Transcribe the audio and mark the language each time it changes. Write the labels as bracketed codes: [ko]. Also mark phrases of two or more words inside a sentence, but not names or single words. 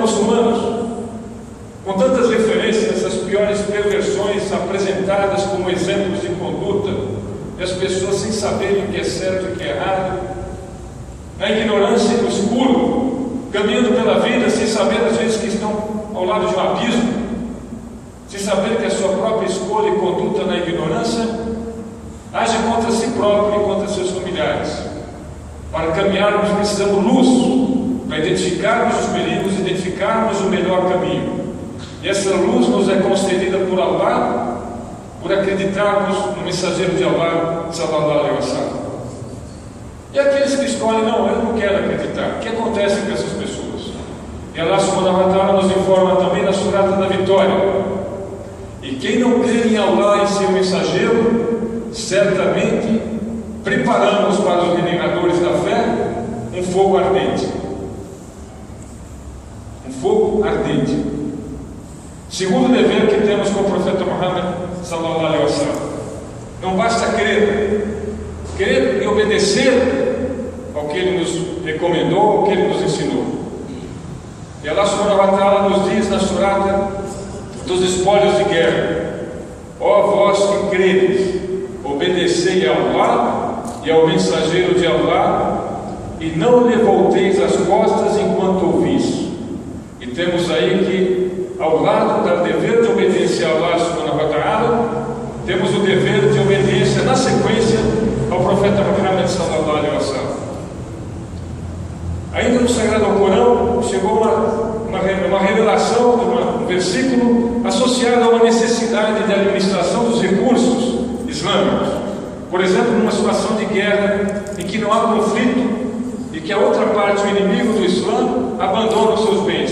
[pt] muçulmanos, com tantas referências às piores perversões apresentadas como exemplos de conduta, e as pessoas sem saberem o que é certo e o que é errado, na ignorância e no escuro, caminhando pela vida sem saber às vezes que estão ao lado de um abismo, sem saber que a sua própria escolha e conduta na ignorância age contra si próprio e contra seus familiares. Para caminharmos precisamos luz, para identificarmos os perigos, identificarmos o melhor caminho. E essa luz nos é concedida por Allah, por acreditarmos no mensageiro de Allah [ar] صلى الله عليه وسلم. [pt] E aqueles que escolhem, não, eu não quero acreditar, o que acontece com essas pessoas? E Allah [ar] سبحانه وتعالى [pt] nos informa também na Surata da Vitória: e quem não crê em Allah e seu mensageiro, certamente preparamos para os renegadores da fé um fogo ardente. Um fogo ardente. Segundo dever que temos com o profeta Muhammad [ar] صلى الله عليه وسلم: [pt] não basta crer e obedecer ao que ele nos recomendou, ao que ele nos ensinou. E Allah [ar] سبحانه وتعالى [pt] nos diz na Surata dos espólios de guerra: ó vós que credes, obedecei a Allah e ao mensageiro de Allah, e não lhe volteis as costas enquanto ouvis. E temos aí que, ao lado do dever de obediência a Allah [ar] سبحانه وتعالى, [pt] temos o dever de obediência na sequência ao profeta Muhammad [ar] صلى الله عليه وسلم. [pt] Ainda no Sagrado Corão chegou uma revelação, um versículo associado a uma necessidade de administração dos recursos islâmicos. Por exemplo, numa situação de guerra em que não há conflito e que a outra parte, o inimigo do Islã, abandona os seus bens.